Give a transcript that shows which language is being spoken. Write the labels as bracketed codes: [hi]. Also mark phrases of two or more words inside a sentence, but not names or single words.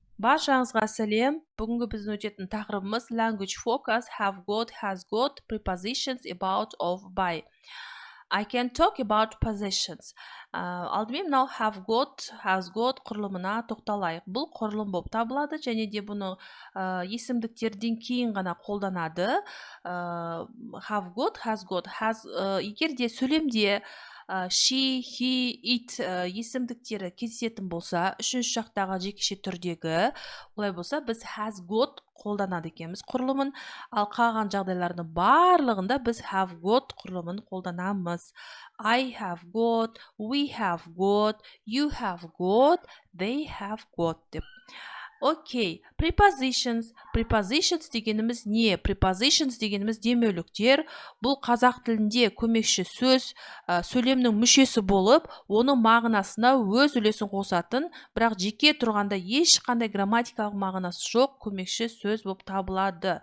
[kk] Баршаңызға сәлем. Бүгінгі біздің өтетін тақырыбымыз [en] language focus, have got, has got, prepositions about, of, by. I can talk about possessions. [kk] Алдымен мынау [en] have got, has got [kk] құрылымына тоқталайық. Бұл құрылым болып табылады және де бұны есімдіктерден кейін ғана қолданады. [en] Have got, has got, [kk] егер де сөйлемде [en] she, he, it [kk] есімдіктері кездесетін болса, үшінші жақтағы жекеше түрдегі, олай болса біз [en] has got [kk] қолданады екенбіз құрылымын, ал қалған жағдайлардың барлығында біз [en] have got [kk] құрылымын қолданамыз. [en] I have got, we have got, you have got, they have got деп. [kk] Окей, prepositions дегеніміз не? Prepositions дегеніміз демеуліктер. Бұл қазақ тілінде көмекші сөз, сөйлемнің мүшесі болып, оның мағынасына өз үлесін қосатын, бірақ жеке тұрғанда ешқандай грамматикалық мағынасы жоқ көмекші сөз болып табылады.